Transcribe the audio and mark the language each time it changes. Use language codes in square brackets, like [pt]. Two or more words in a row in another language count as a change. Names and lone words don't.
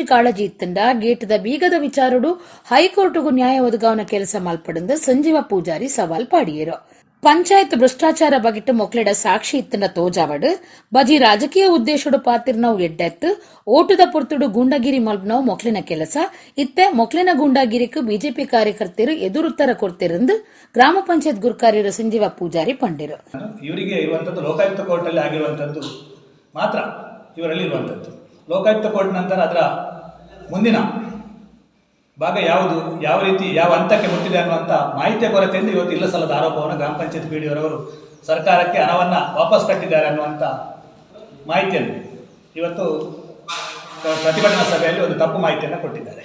[tcy] ಕಾಳಜಿ ಇತ್ತಂಡ ಗೇಟದ ಬೀಗದ ವಿಚಾರಡು ಹೈಕೋರ್ಟ್ಗೂ ನ್ಯಾಯ ಒದಗಾವನ ಕೆಲಸ ಮಲ್ಪಡಂದು ಸಂಜೀವ ಪೂಜಾರಿ ಸವಾಲ್ ಪಾಡಿಯರು ಪಂಚಾಯತ್ ಭ್ರಷ್ಟಾಚಾರ ಬಗೆಟ್ ಮೊಕ್ಲೆಡ ಸಾಕ್ಷಿ ಇತ್ತಂಡ ತೋಜಾವಡು ಬಜಿ ರಾಜಕೀಯ ಉದ್ದೇಶಡು ಪಾತಿರ್ನವು ಎಡ್ಡೆತ್ತು ಓಟದ ಪೊರ್ತುಡು ಗೂಂಡಗಿರಿ ಮಲ್ಪನವು ಮೊಕ್ಲಿನ ಕೆಲಸ ಇತ್ತೆ ಮೊಕ್ಲಿನ ಗೂಂಡಾಗಿರಿಕ್ ಬಿಜೆಪಿ ಕಾರ್ಯಕರ್ತರು ಎದುರುತ್ತರ ಕೊಡ್ತಿರಂದು ಗ್ರಾಮ ಪಂಚಾಯತ್ ಗುರ್ಕಾರ್ಯರು ಸಂಜೀವ ಪೂಜಾರಿ ಪಂಡಿರು [kn] ಇವರಿಗೆ ಇರುವಂಥದ್ದು ಲೋಕಾಯುಕ್ತ ಕೋರ್ಟಲ್ಲಿ ಆಗಿರುವಂಥದ್ದು ಮಾತ್ರ ಇವರಲ್ಲಿ ಇರುವಂಥದ್ದು ಲೋಕಾಯುಕ್ತ ಕೋರ್ಟ್ ನಂತರ ಅದರ ಮುಂದಿನ ಭಾಗ ಯಾವುದು ಯಾವ ರೀತಿ ಯಾವ ಹಂತಕ್ಕೆ ಮುಟ್ಟಿದೆ ಅನ್ನುವಂಥ ಮಾಹಿತಿಯ ಕೊರತೆಯಿಂದ ಇವತ್ತು ಇಲ್ಲ ಸಲ್ಲದ ಆರೋಪವನ್ನು ಗ್ರಾಮ ಪಂಚಾಯತ್ PDಯವರವರು ಸರ್ಕಾರಕ್ಕೆ ಹಣವನ್ನು ವಾಪಸ್ ಕಟ್ಟಿದ್ದಾರೆ ಅನ್ನುವಂಥ ಮಾಹಿತಿಯನ್ನು ಇವತ್ತು ಪ್ರತಿಭಟನಾ ಸಭೆಯಲ್ಲಿ ಒಂದು ತಪ್ಪು ಮಾಹಿತಿಯನ್ನು ಕೊಟ್ಟಿದ್ದಾರೆ.